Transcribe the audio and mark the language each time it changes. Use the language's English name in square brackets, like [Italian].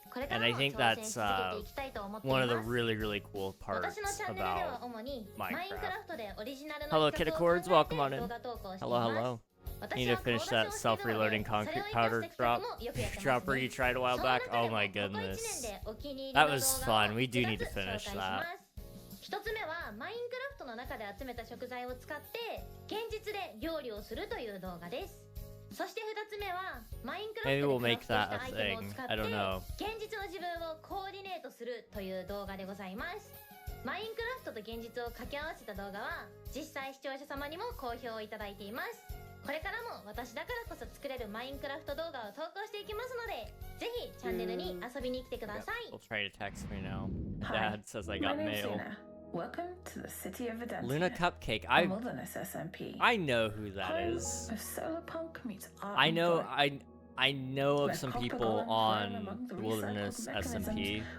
[English] And I think that's one of the really, really cool parts about Minecraft. Hello, Kid Accords, welcome on in. Hello, hello. Need to finish that self-reloading concrete powder dropper you tried a while back. Oh my goodness. That was fun. We do need to finish that. [Japanese] 一つ目はマインクラフトの中で集めた食材を使って現実で料理をするという動画です。そして2つ目はマインクラフトでクラフトしたアイテムを使って現実の自分をコーディネートするという動画でございます。マインクラフトと現実を掛け合わせた動画は実際視聴者様にも好評いただいています。これからも私だからこそ作れるマインクラフト動画を投稿していきますので、ぜひチャンネルに遊びに来てください。 [English] They'll try to text me now. Dad says I got mail. Welcome to the city of Adentia. Luna Cupcake. Wilderness SMP. I know who that is. Of solar punk meets art. I know of some people on the Wilderness SMP.